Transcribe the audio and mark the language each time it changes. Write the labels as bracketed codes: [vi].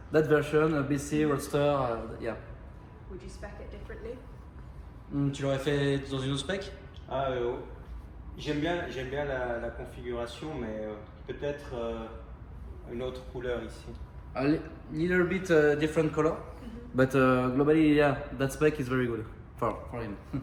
[en] That version, BC, Roadster, yeah. Would you spec it differently? [fr] Tu l'aurais fait dans une autre spec? J'aime bien la configuration, mais peut-être une autre couleur ici. [en] A little bit different color, but globally, yeah, that spec is very good for him.